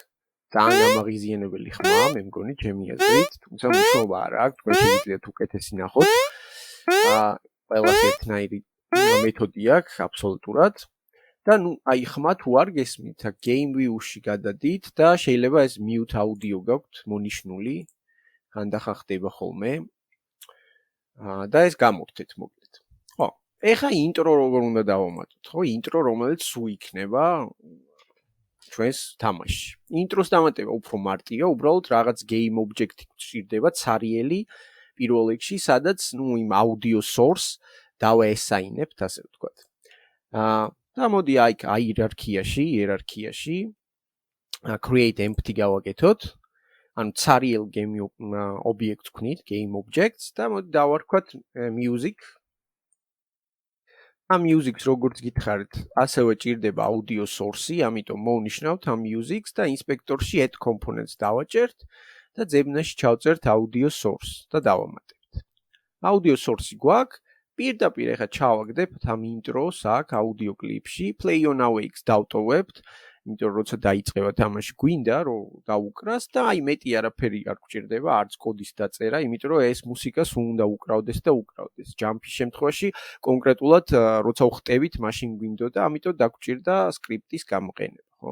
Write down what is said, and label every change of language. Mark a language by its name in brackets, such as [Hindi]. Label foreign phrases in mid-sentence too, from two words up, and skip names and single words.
[Georgian] ძალიან ამაღიზიანებელი ხმა, მე მგონი ჩემი აზრით, თუმცა მნიშვნელობა არ აქვს, თქვენ შეგიძლიათ უკეთესი ნახოთ. ყველას ერთნაირი მეთოდი აქვს აბსოლუტურად. და ხმა თუ არ გესმით, [English] game view-ში [Georgian] გადადით და შეიძლება ეს [English] mute audio [Georgian] გაქვთ მონიშნული, ხანდახან ხდება ხოლმე. და ეს გამოვხდეთ მოკლედ. ხო, ეხა intro როგორ უნდა დავამატოთ, ხო? intro რომელიც სულ იქნება ჩვენს თამაშში. ინტროს დამატება უფრო მარტივია, უბრალოდ რაღაც [English] game object-ი [Georgian] გვჭირდება, ცარიელი პირველ რიგში, სადაც იმ [English] audio source [Georgian] დავაესაინებთ, ასე ვთქვათ. და მოდი იქ იერარქიაში [English] create empty [Georgian] გავაკეთოთ. ანუ ცარიელ [English] game object-ს [Georgian] ვქნით, [English] game objects [Georgian] და მოდი დავარქვათ music. ამ music-ს როგორც გითხარით, ასევე ჭირდება [English] audio source-ი, [Georgian] ამიტომ მოვნიშნავთ ამ music-ს და inspector-ში [English] add components [Georgian] დავაჭერთ და ძებნაში ჩავწერთ [English] audio source [Georgian] და დავამატებთ. [English] audio source-ი [Georgian] გვაქვს, პირდაპირ ეხა ჩავაგდებთ ამ intro-ს აქ audio კლიპში, [English] play on awake-ს [Georgian] დავტოვებთ, იმიტომ რომ როცა დაიწყება თამაში გვინდა რომ დაუკრას და მეტი არაფერი არ გვჭირდება, არც კოდის დაწერა, იმიტომ რომ ეს მუსიკა სულ უნდა უკრავდეს და უკრავდეს. ჯამპის შემთხვევაში კონკრეტულად როცა ვხტებით, მაშინ გვინდოდა, ამიტომ დაგჭირდა სკრიპტის გამოყენება, ხო?